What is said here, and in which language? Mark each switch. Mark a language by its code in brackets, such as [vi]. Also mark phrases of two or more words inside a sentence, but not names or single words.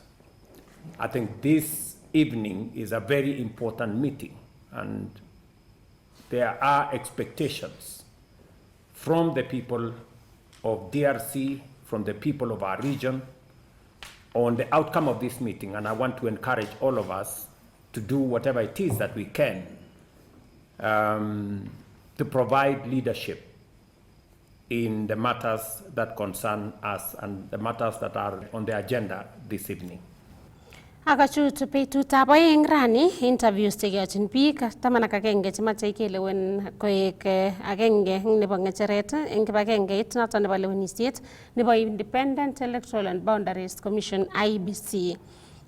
[en] I think this evening is a very important meeting, and there are expectations from the people of DRC, from the people of our region, on the outcome of this meeting, and I want to encourage all of us to do whatever it is that we can to provide leadership in the matters that concern us and the matters that are on the agenda this evening. [kln] Akachut betutab oeng rani interviews chekeyochin biik 11 chemache kelewen koek agenge nebo ngecheret eng kibagengeit noto nebo lewenisiet nebo Independent Electoral and Boundaries Commission IEBC.